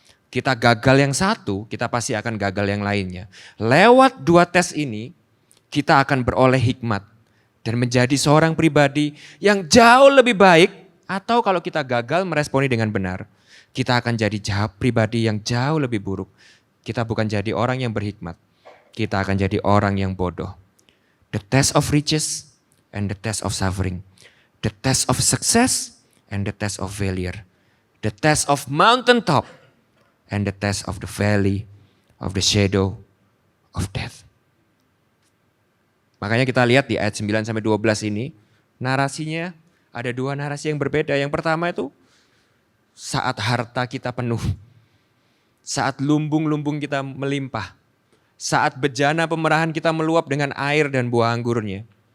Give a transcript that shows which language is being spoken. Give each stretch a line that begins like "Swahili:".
Indonesian: Kita gagal yang satu, kita pasti akan gagal yang lainnya. Lewat dua tes ini, kita akan beroleh hikmat dan menjadi seorang pribadi yang jauh lebih baik, atau kalau kita gagal meresponi dengan benar, kita akan jadi pribadi yang jauh lebih buruk. Kita bukan jadi orang yang berhikmat, kita akan jadi orang yang bodoh.
English: The test of riches and the test of suffering. The test of success and the test of failure. The test of mountaintop and the test of the valley of the shadow of death.
Indonesian: Makanya kita lihat di ayat 9-12 ini, narasinya ada dua narasi yang berbeda. Yang pertama itu saat harta kita penuh, saat lumbung-lumbung kita melimpah, saat bejana pemerahan kita meluap dengan air dan buah anggurnya.